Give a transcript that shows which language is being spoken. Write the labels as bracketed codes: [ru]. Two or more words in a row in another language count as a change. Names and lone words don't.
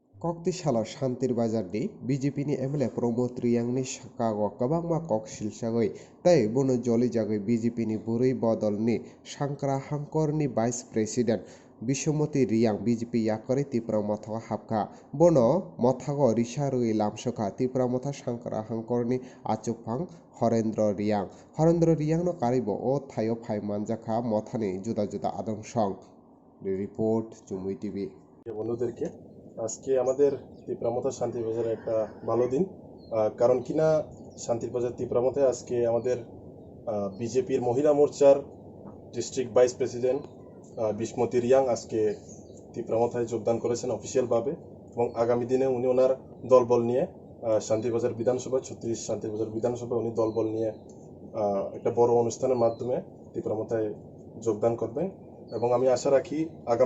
[trp] Koktishala Shantir Bazardi, BJP ni MLA Promote Riang ni Chicago, Kabangma Kok Silsagoi, Tai Bono Jolly Jagoi BJP ni Burui Bodol ni Shankara Hankor ni Vice President, Bishomoti Riang BJP Yakori Tipra Motha Hapka, Bono Mothago Risharui Lamshoka, Tipra Motha Shankara Hankor ni Achupang, Horendro Riang no Karibo, O Thayo Pai Manjaka, Mothani, Juda Juda Adong Song. [en] The report, Chumui TV. [bn] বন্ধুদেরকে আজকে আমাদের তীব্রামথা শান্তিবাজারে একটা ভালো দিন কারণ কিনা শান্তিবাজার তীব্রামথে আজকে আমাদের বিজেপির মহিলা মোর্চার ডিস্ট্রিক্ট ভাইস প্রেসিডেন্ট বিসমতি রিয়াং আজকে তীব্রামথায় যোগদান করেছেন অফিসিয়ালভাবে এবং আগামী দিনে উনি ওনার দলবল নিয়ে শান্তিবাজার বিধানসভা 36 শান্তিবাজার বিধানসভা উনি দলবল নিয়ে একটা বড় অনুষ্ঠানের মাধ্যমে তীব্রামথায় যোগদান করবেন এবং আমি আশা রাখি আগামী